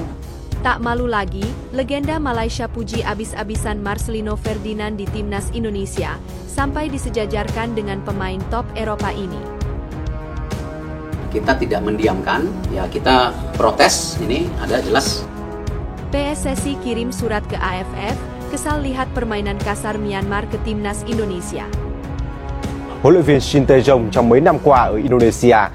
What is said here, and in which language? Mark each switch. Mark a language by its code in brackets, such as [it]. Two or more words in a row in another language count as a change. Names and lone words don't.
[id] Tak malu lagi, legenda Malaysia puji abis-abisan Marcelino Ferdinand di timnas Indonesia, sampai disejajarkan dengan pemain top Eropa ini. Kita tidak mendiamkan, ya kita protes, ini ada jelas. PSSI kirim surat ke AFF, kesal lihat permainan kasar Myanmar ke timnas Indonesia. [vi] Huấn luyện viên Shin Tae-yong trong mấy năm qua ở Indonesia.